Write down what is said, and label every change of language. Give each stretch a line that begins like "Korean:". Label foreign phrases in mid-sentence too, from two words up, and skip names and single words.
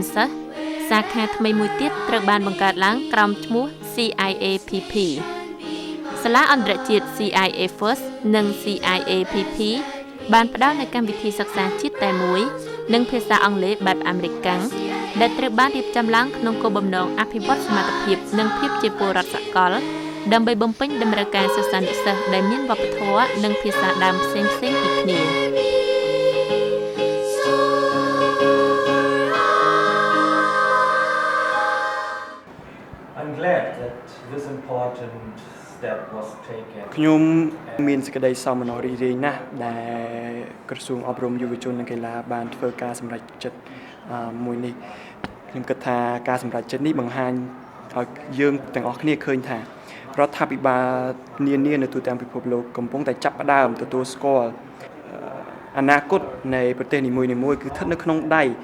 Khmer: សិស្សសាខាថ្មីមួយទៀតត្រូវបានបង្កើតឡើងក្រោមឈ្មោះ CIAPP សាលាអន្តរជាតិ CIA First និង CIAPP បានផ្ដល់នូវកម្មវិធីសិក្សាជាតិតែមួយនិងភាសាអង់គ្លេសបែបអាមេរិកកាំងដែលត្រូវបានរៀបចំឡើងក្នុងគោលបំណងអភិវឌ្ឍសមត្ថភាពនិងភាពជាពលរដ្ឋសកលដើម្បីបំពេញតម្រូវការសិស្សានុសិស្សដែលមានវប្បធម៌និងភាសាដើមផ្សេងៗពីគ្នា
English: I'm glad that this important step was taken
Khmer: ខ្ញុំមានសេចក្តីសោមនស្សរីករាយណាស់ដែលក្រសួងអប់រំយុវជននិងកីឡាបានធ្វើការសម្រេចចិត្តមួយនេះខ្ញុំគិតថាការសម្រេចចិត្តនេះបង្ហាញឲ្យយើងទាំងអស់គ្នាឃើញថារដ្ឋាភិបាលនានានៅទូទាំងពិភពលោកកំពុងតែចាប់ផ្ដើមទទួលស្គាល់អនាគតនៃប្រទេសនីមួយៗគឺស្ថិតនៅក្នុងដៃ